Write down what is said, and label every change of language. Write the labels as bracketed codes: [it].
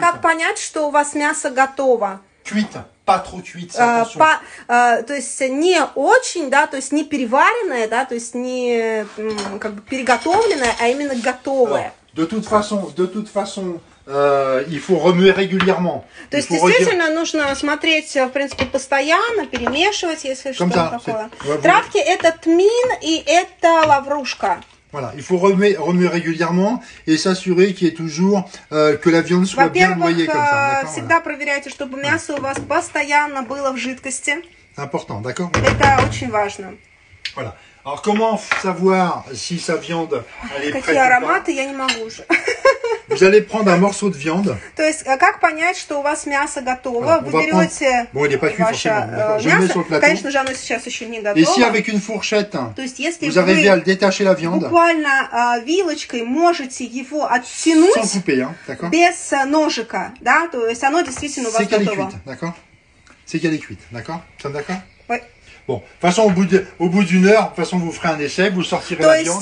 [ru] Как понять, что у вас мясо готово? [fr] Cuite, pas trop cuite, attention. [ru] То есть не очень, да, то есть не переваренное, да, то есть не как бы переготовленное, а именно готовое. [fr] De toute façon, il faut remuer régulièrement. [ru] То есть действительно нужно смотреть, в принципе, постоянно, перемешивать, если что-то такое. Травки это тмин и это лаврушка. [fr] Voilà, il faut remuer régulièrement et s'assurer qu'il y ait toujours que la viande soit bien noyée comme ça. [ru] Всегда проверяйте, чтобы мясо у вас постоянно было в жидкости. [fr] Important, d'accord? [ru] Это очень важно. [fr] Voilà. Alors comment savoir si sa viande elle est prête ou pas? [ru] Какие ароматы, я не могу уже. [fr] Vous allez prendre un morceau de viande. [ru] То есть, как понять, что у вас мясо готово? Вы берете ваше мясо. Конечно же, оно сейчас еще не готово. [fr] Et si avec une fourchette, [ru] то есть, если [fr] vous arrivez à le détacher la viande, [ru] буквально вилочкой можете его оттянуть, [fr] sans couper, hein, d'accord? [ru] Без ножика, да, то есть, оно действительно у вас готово. [fr] C'est qu'elle est cuite, d'accord? Nous sommes d'accord? Oui. Bon, de toute façon, au bout d'une heure, de toute façon, vous ferez un essai, vous sortirez la viande.